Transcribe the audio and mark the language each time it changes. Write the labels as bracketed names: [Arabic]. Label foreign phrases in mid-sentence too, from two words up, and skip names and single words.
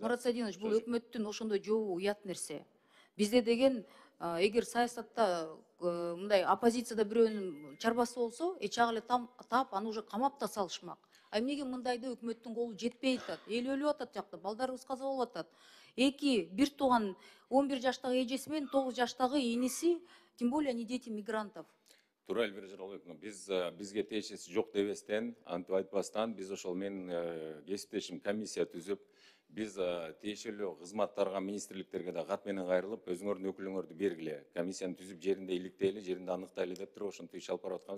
[Kyrgyz] Мурат Садинович, бул өкмөттүн ошондой жообу уят нерсе. Бизде деген эгер саясатта мындай оппозицияда бирөөнүн чарбасы болсо, чак эле таап аны уже камап да салышмак. А эмнеге мындайда өкмөттүн колу жетпей атат? Эл өлүп атат жакта, балдарыбыз каза болуп атат. Бир тууган 11 жаштагы эжеси менен 9 жаштагы иниси, [Russian] тем более они дети мигрантов. [Kyrgyz] Туура, Элбер Жыргалбековна, бизге тиешеси жок дебестен, антип айтпастан, биз ошол менин кесиптешим комиссия түзүп, биз тиешелүү кызматтарга, министрликтерге да кат менен кайрылып, өзүңөрдүн өкүлүңөрдү бергиле, комиссияны түзүп, жеринде иликтейли, жеринде аныктайлы деп туруп ошентип иш алып барып атканбыз.